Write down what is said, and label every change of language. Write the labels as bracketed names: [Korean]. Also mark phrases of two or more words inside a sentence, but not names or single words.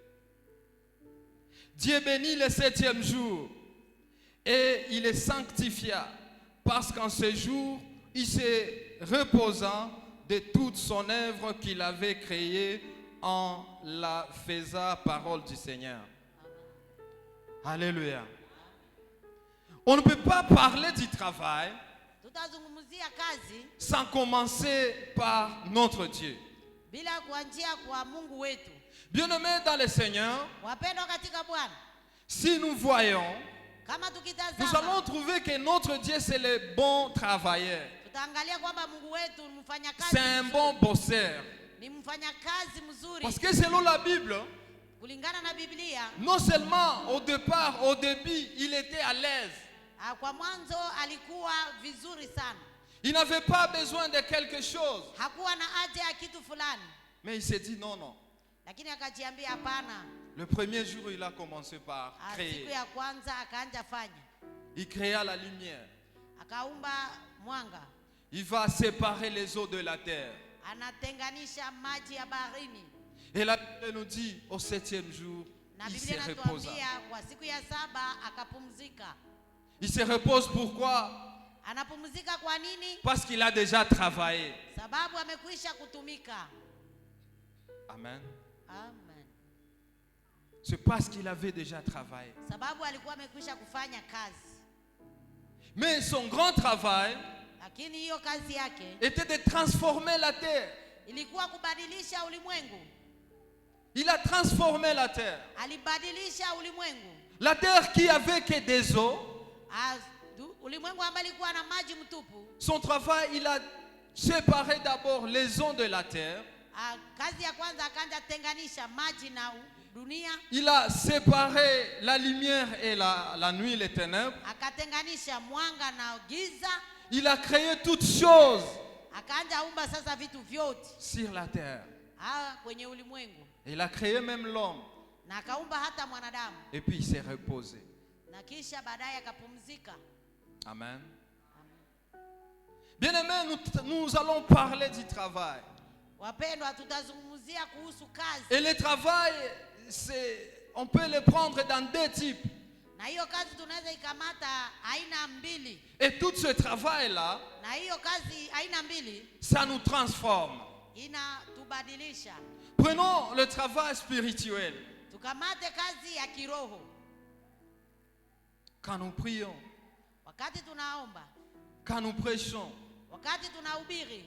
[French] Dieu bénit le 7e jour et il le sanctifia, parce qu'en ce jour, il se reposa de toute son œuvre qu'il avait créée en la faisant parole du Seigneur. Alléluia. On ne peut pas parler du travail [Swahili] Tutazungumzia kazi [French] sans commencer par notre Dieu. [Swahili] bila kuanzia kwa Mungu wetu. [French] Bien-aimés dans le Seigneur, [Swahili] Wapendwa katika Bwana, [French] si nous voyons, [Swahili] kama [French] nous [Swahili] tukitazama [French] allons trouver que notre Dieu, c'est le bon travailleur. [Swahili] tutaangalia kwamba Mungu wetu ni mfanyakazi [French] C'est un bon bosseur. [Swahili] ni mfanyakazi mzuri. [French] Parce que selon la Bible, [Swahili] Kulingana na Biblia, [French] non seulement au départ, au début, il était à l'aise. [Swahili] kwa mwanzo alikuwa vizuri sana. [French] Il n'avait pas besoin de quelque chose. [Swahili] Hakuwa na haja ya kitu fulani. [French] Mais il s'est dit non, non. [Swahili] Lakini akajiambia hapana. [French] Le premier jour, il a commencé par [Swahili] Siku [French] créer. [Swahili] ya kwanza akaanza fanya. [French] Il créa la lumière. [Swahili] Akaumba mwanga. [French] Il va séparer les eaux de la terre. [Swahili] Anatenganisha maji ya baharini. [French] Et la Bible nous dit, au 7e jour, [Swahili] Na [French] il se [Swahili] Biblia [French] reposa. [Swahili] inatuambia kwa siku ya 7 akapumzika. [French] Il se repose pourquoi? [Swahili] Anapumzika kwa nini? [French] Parce qu'il a déjà travaillé. [Swahili] Sababu amekwisha kutumika. [French] Amen. [Swahili] Amen. [French] C'est parce qu'il avait déjà travaillé. [Swahili] Sababu alikuwa amekwisha kufanya kazi. [French] Mais son grand travail [Swahili] Lakini hiyo kazi yake [French] était de transformer la terre. [Swahili] ilikuwa kubadilisha ulimwengu. [French] Il a transformé la terre. [Swahili] Alibadilisha ulimwengu. [French] La terre qui avait que des eaux. [Swahili] Ulimwengu ambao ulikuwa na maji mtupu. [French] Son travail, il a séparé d'abord les eaux de la terre. [Swahili] Kazi ya kwanza akaanza tenganisha maji na dunia. [French] Il a séparé la lumière et la nuit, les ténèbres. [Swahili] Akatenganisha mwanga na giza. [French] Il a créé toutes choses [Swahili] Akaanza umba sasa vitu vyote [French] sur la terre. [Swahili] Kwenye ulimwengu. [French] Il a créé même l'homme. [Swahili] Na akaumba hata mwanadamu. [French] Et puis il s'est reposé. [Swahili] Na kisha baadaye akapumzika. Amen. [French] Bien-aimés, nous allons parler du travail. [Swahili] Wapendwa, tutazungumzia kuhusu kazi. [French] Et le travail, on peut le prendre dans deux types. [Swahili] Na hiyo kazi tunaweza ikamata aina mbili. [French] Et tout ce travail-là, [Swahili] Na hiyo kazi aina mbili [French] ça nous transforme. [Swahili] inatubadilisha. [French] Prenons le travail spirituel. [Swahili] Tukamate kazi ya kiroho. [French] Quand nous prions, [Swahili] Wakati tunaomba, [French] quand nous prêchons, [Swahili] wakati tunahubiri,